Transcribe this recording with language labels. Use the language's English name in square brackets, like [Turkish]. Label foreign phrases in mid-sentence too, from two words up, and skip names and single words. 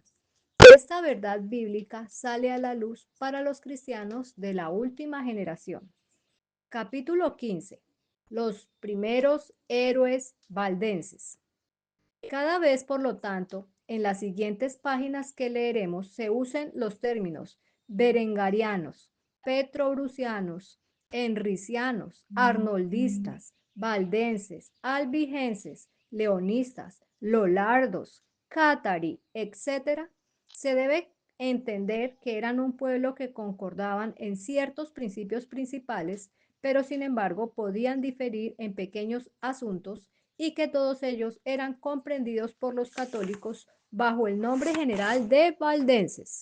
[Spanish] Esta verdad bíblica sale a la luz para los cristianos de la última generación. Capítulo 15. Los primeros héroes valdenses. Cada vez, por lo tanto, en las siguientes páginas que leeremos se usen los términos berengarianos, petrobrucianos, enricianos, arnoldistas, valdenses, albigenses, leonistas, lolardos, cátari, etc., se debe entender que eran un pueblo que concordaban en ciertos principios principales, pero sin embargo podían diferir en pequeños asuntos y que todos ellos eran comprendidos por los católicos bajo el nombre general de valdenses.